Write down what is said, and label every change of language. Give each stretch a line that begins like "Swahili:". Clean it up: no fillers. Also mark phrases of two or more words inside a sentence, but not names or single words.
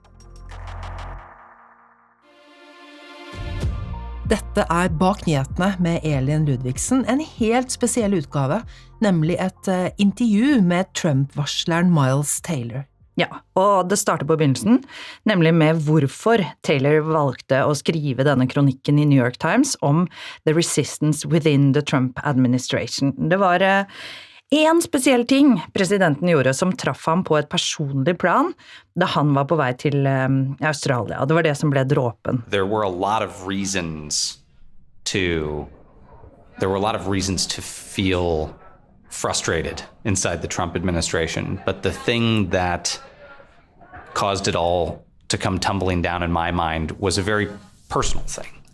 Norwegian: Dette Bak nyhetene med Elin Ludvigsen, en helt spesiell utgave, nemlig et intervju med Trump-varsleren Miles Taylor. Ja, og det starter på begynnelsen, nemlig med hvorfor Taylor valgte å skrive denne kronikken I New York Times om
English: the resistance within the Trump administration.
Norwegian: Det var en spesiell ting presidenten gjorde som traff ham på et personlig plan da han var på vei til Australia. Det var det som ble dråpen.
English: There were a lot of reasons to feel frustrated inside the Trump administration. But the thing that caused it all to come tumbling down in my mind was a very personal thing.